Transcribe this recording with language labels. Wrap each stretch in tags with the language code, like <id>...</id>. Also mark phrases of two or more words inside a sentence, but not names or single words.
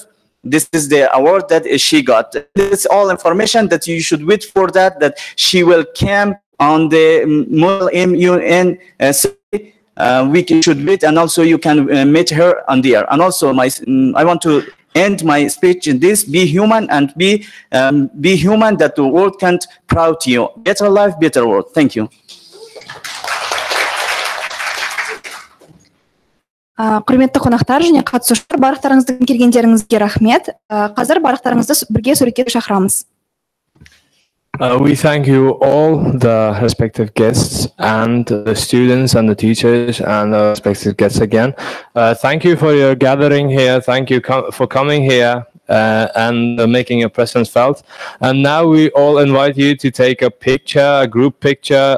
<en>This is the award that she got. This is all information that you should wait for that she will come on the MUN we should wait, and also you can meet her on the air. And also I want to end my speech in this: be human, and be human that the world can't proud to you. Better life, better world. Thank you.</en> <kk>Құрметті қонақтар және қатысушылар, барлықтарыңыздың келгендеріңізге рахмет. Қазір барлықтарыңызды бірге суретке шақырамыз.</kk> <en>We thank you all, the respective guests and the students and the teachers and the respective guests again. Thank you for your gathering here. Thank you for coming here and making your presence felt. And now we all invite you to take a picture, a group picture.</en>